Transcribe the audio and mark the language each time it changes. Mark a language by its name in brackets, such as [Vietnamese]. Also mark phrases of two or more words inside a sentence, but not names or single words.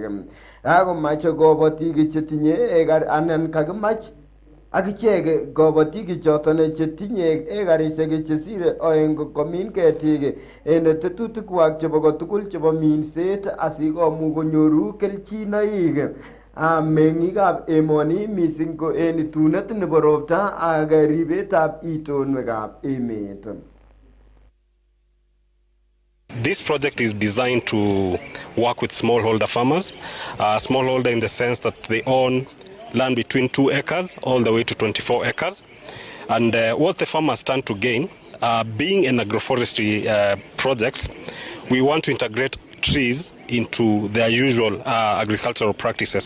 [Kalenjin] Kakomache kabatik chetinye anan kakimach ak ichek kabatik choton chetinye ekarisiek chesire oeng komin ketik en tetutikwak chebo kotugul chebo minset asikomuch konyoru kelchinoik meng'ikab emoni mising ko en tunet nebo ropta ak ribetab itonwekab emet. [English] This project is designed to work with smallholder farmers, smallholder in the sense that they own land between 2 acres all the way to 24 acres. And what the farmers stand to gain, being an agroforestry project, we want to integrate trees into their usual agricultural practices.